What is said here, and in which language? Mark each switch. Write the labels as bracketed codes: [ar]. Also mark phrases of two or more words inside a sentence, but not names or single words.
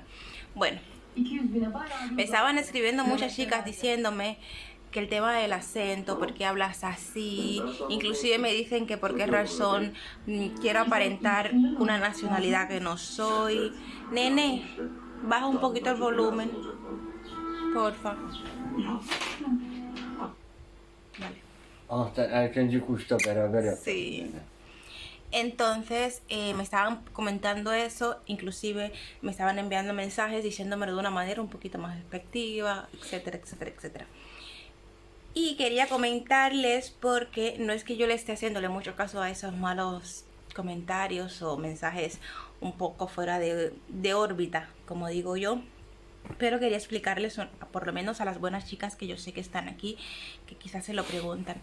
[es] Bueno, me estaban escribiendo muchas chicas diciéndome que el tema del acento, por qué hablas así, inclusive me dicen que por qué razón quiero aparentar una nacionalidad que no soy. Nene, baja un poquito el volumen, porfa. Vale. [tr] Ah, sen erkenci kuşla beraber yapacağız. [es] Sí. Entonces me estaban comentando eso, inclusive me estaban enviando mensajes diciéndomelo de una manera un poquito más despectiva, etcétera, etcétera, etcétera. Y quería comentarles porque no es que yo le esté haciéndole mucho caso a esos malos comentarios o mensajes un poco fuera de órbita, como digo yo, pero quería explicarles, por lo menos a las buenas chicas que yo sé que están aquí, que quizás se lo preguntan.